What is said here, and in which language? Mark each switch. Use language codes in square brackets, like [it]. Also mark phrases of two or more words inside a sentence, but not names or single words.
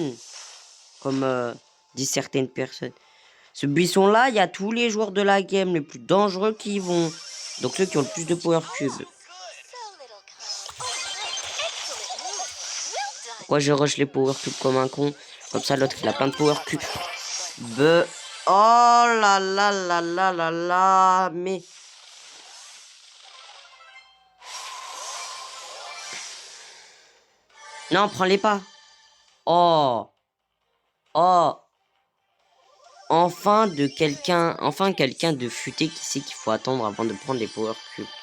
[fr] Comme disent certaines personnes. Ce buisson là, il y a tous les joueurs de la game les plus dangereux qui y vont. Donc ceux qui ont le plus de [en] power cubes. [fr] Pourquoi je rush les [en] power cubes [fr] comme un con? Comme ça l'autre il a plein de [en] power cubes. [fr] Oh là là là là là là. Mais... Non, prends-les pas. Oh. Enfin quelqu'un de futé qui sait qu'il faut attendre avant de prendre des [en] power cubes.